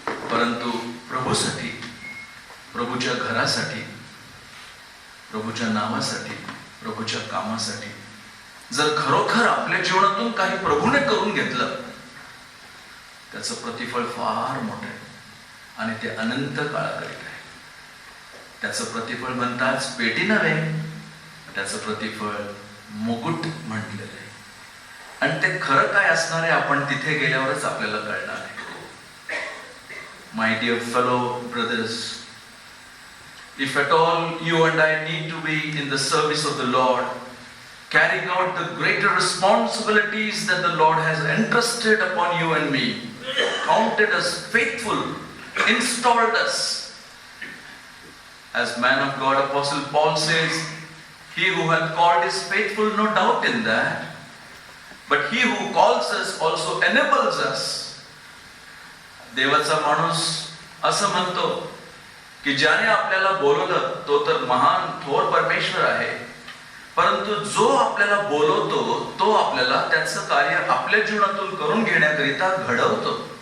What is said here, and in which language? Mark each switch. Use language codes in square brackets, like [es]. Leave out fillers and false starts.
[mr] परंतु प्रभूसाठी, प्रभूच्या घरासाठी, प्रभूच्या नावासाठी, प्रभूच्या कामासाठी जर खरोखर आपल्या जीवनातून काही प्रभूने करून घेतलं, त्याचं प्रतिफळ फार मोठं आहे आणि ते अनंत काळाकरिता आहे. त्याचं प्रतिफळ म्हणताच पेटी नव्हे, त्याचं प्रतिफळ मुकुट म्हटलेलं आहे. आणि ते खरं काय असणार आहे आपण तिथे गेल्यावरच आपल्याला कळणार आहे. [en] My dear fellow brothers, if at all you and I need to be in the service of the Lord, carrying out the greater responsibilities that the Lord has entrusted upon you and me, counted us faithful, installed us. As man of God, Apostle Paul says, he who hath called is faithful, no doubt in that. But he who calls us also enables us. [mr] देवाचा माणूस असं म्हणतो की ज्याने आपल्याला बोलवलं तो तर महान थोर परमेश्वर आहे, परंतु जो आपल्याला बोलवतो तो आपल्याला त्याचं कार्य आपल्या जीवनातून करून घेण्याकरिता घडवतो.